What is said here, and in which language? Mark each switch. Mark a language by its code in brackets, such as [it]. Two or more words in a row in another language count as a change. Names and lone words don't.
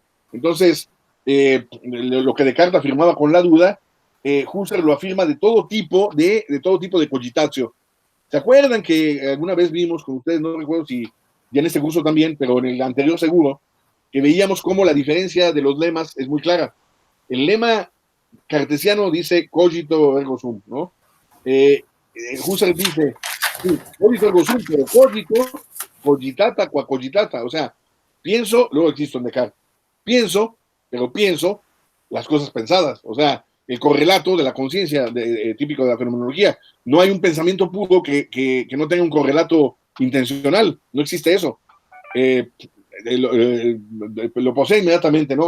[es] Entonces, lo que Descartes afirmaba con la duda, Husserl lo afirma de todo tipo de cogitatio. ¿Se acuerdan que alguna vez vimos con ustedes, no recuerdo si ya en este curso también, pero en el anterior seguro, que veíamos cómo la diferencia de los lemas es muy clara? El lema cartesiano dice [la] cogito ergo sum, [es] ¿no? Husserl dice, sí, [la] cogito ergo sum, pero cogito, cogitata, qua cogitata, [es] o sea, pienso, luego existo en Descartes. Pienso, pero pienso las cosas pensadas, o sea, el correlato de la conciencia típico de la fenomenología. No hay un pensamiento puro que no tenga un correlato intencional, no existe eso. Eh, lo posee inmediatamente, ¿no?